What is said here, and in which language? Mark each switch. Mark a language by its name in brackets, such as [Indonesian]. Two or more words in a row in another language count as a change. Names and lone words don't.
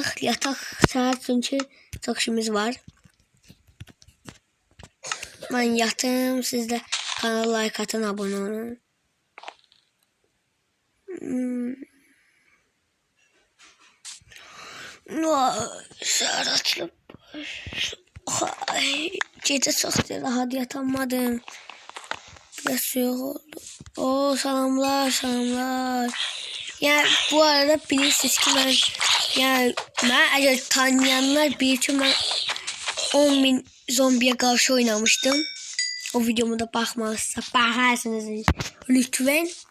[Azerbaijani] Yatak saat çünki çox işimiz var. Mən yatım, siz də kanala like atın, abone olun. Saat açılıb. Gecə çox rahat yatamadım. [Turkish] Biraz soğuk oldu. Oo, salamlar. Yani bu arada bilirsiniz ki ben eğer tanıyanlar bilir ki ben 10.000 zombiye karşı oynamıştım. O videomu da bakarsınız lütfen.